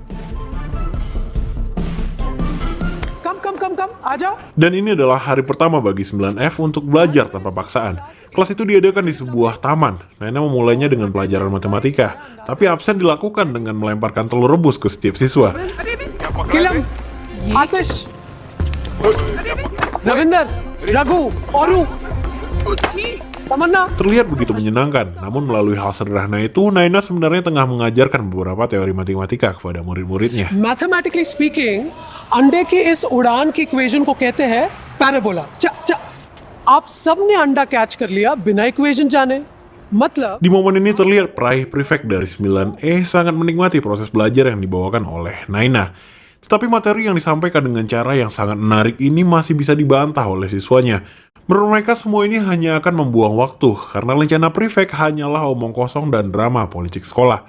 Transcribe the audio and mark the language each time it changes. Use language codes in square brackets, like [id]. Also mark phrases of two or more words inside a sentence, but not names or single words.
[hi] Come, आजा. [id] Dan ini adalah hari pertama bagi 9F untuk belajar tanpa paksaan. Kelas itu diadakan di sebuah taman. Naina memulainya dengan pelajaran matematika, tapi absen dilakukan dengan melemparkan telur rebus ke setiap siswa. [hi] किलम, आतिश, रविंदर, रघु, औरू, तमन्ना. Terlihat begitu menyenangkan, namun melalui hal sederhana itu, Naina sebenarnya tengah mengajarkan beberapa teori matematika kepada murid-muridnya. [en] mathematically speaking, [hi] अंडे की इस उड़ान की इक्वेशन को कहते हैं पैराबोला. आप सबने अंडा कैच कर लिया बिना इक्वेशन जाने. मतलब [id] Di momen ini terlihat peraih prefect dari 9E sangat menikmati proses belajar yang dibawakan oleh Naina. Tetapi materi yang disampaikan dengan cara yang sangat menarik ini masih bisa dibantah oleh siswanya. Menurut mereka semua ini hanya akan membuang waktu, karena rencana prefect hanyalah omong kosong dan drama politik sekolah.